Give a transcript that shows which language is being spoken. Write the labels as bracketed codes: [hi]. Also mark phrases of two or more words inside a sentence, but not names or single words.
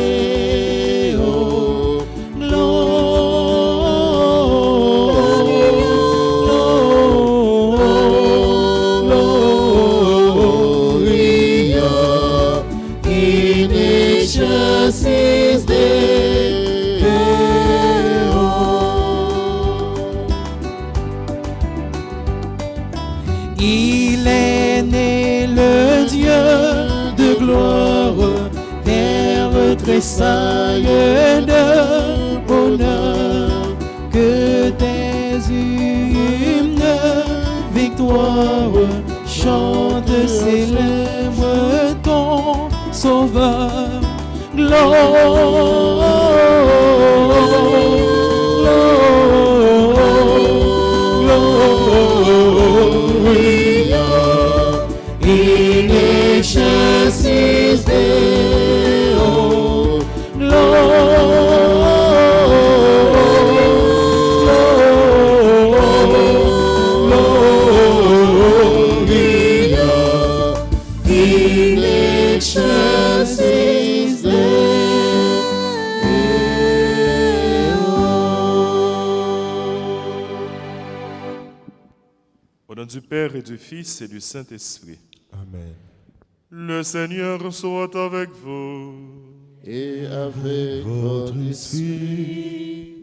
[la] Deo, Gloria, in excelsis Deo. [fr] Il est né le Dieu de gloire, terre tressaille de bonheur, que tes hymnes victoire chante, célèbre ton sauveur. [la] Gloria, in excelsis Deo, Gloria, in excelsis [fr] Au nom du Père et du Fils et du Saint-Esprit. Amen. Le Seigneur soit avec vous. Et avec votre esprit.